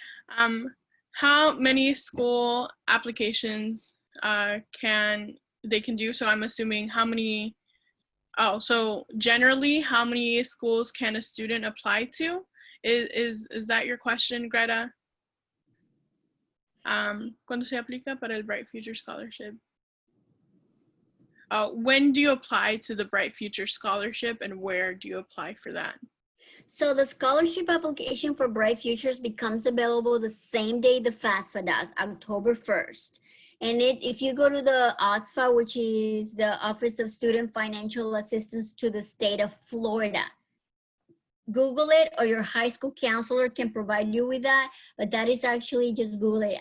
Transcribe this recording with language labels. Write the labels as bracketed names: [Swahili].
[English] Mm-hmm. How many school applications can do? So I'm assuming how many, so generally, how many schools can a student apply to? Is that your question, Greta? [Spanish] ¿Cuándo se aplica para el Bright Future Scholarship? [English] When do you apply to the Bright Future Scholarship and where do you apply for that? So the scholarship application for Bright Futures becomes available the same day the FAFSA does, October 1st. And if you go to the OSFA, which is the Office of Student Financial Assistance to the state of Florida, Google it, or your high school counselor can provide you with that, but that is actually just Google it.